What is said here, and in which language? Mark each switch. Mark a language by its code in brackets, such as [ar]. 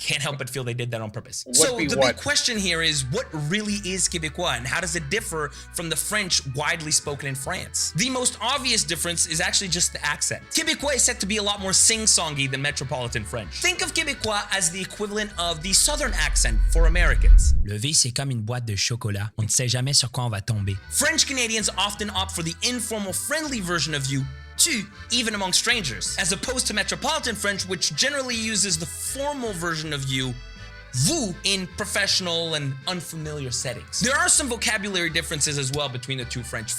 [en] Can't help but feel they did that on purpose. So the big question here is, what really is Québécois, and how does it differ from the French widely spoken in France? The most obvious difference is actually just the accent. Québécois is said to be a lot more sing-songy than metropolitan French. Think of Québécois as the equivalent of the southern accent for Americans. [fr] Le V, c'est comme une boîte de chocolat. On ne sait jamais sur quoi on va tomber. [en] French Canadians often opt for the informal, friendly version of you, tu, even among strangers, as opposed to metropolitan French, which generally uses the formal version of you, vous, in professional and unfamiliar settings. There are some vocabulary differences as well between the two French.